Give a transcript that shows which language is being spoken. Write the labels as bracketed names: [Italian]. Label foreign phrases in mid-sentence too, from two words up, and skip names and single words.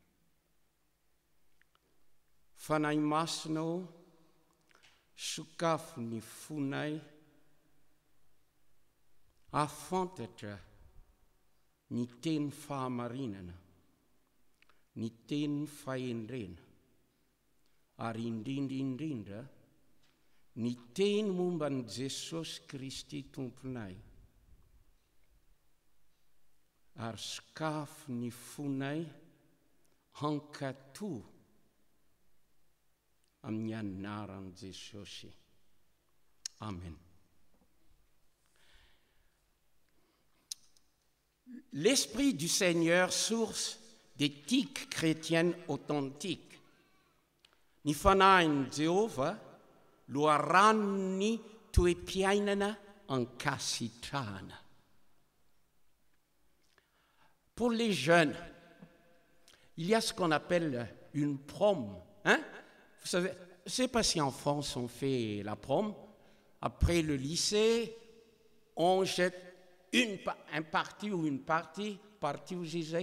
[Malagasy] Fanahy masonao, sokafo ny fonay, afantatra ny teny fahamarinana, ny teny fahendrena, ary indrindra ny teny momba ny Jesosy Kristy tomponay, ary sokafo ny fonay hankatoa amin'ny anaran'i Jesosy. Amen. [French] L'Esprit du Seigneur, source d'éthique chrétienne authentique. [Malagasy] Ny fanahin'i Jehova loharanony toe-piainana ankasitrahana. [French] Pour les jeunes, il y a ce qu'on appelle une prom. Vous savez, je ne sais pas si en France on fait la prom. Après le lycée, on jette un parti ou une partie où je disais.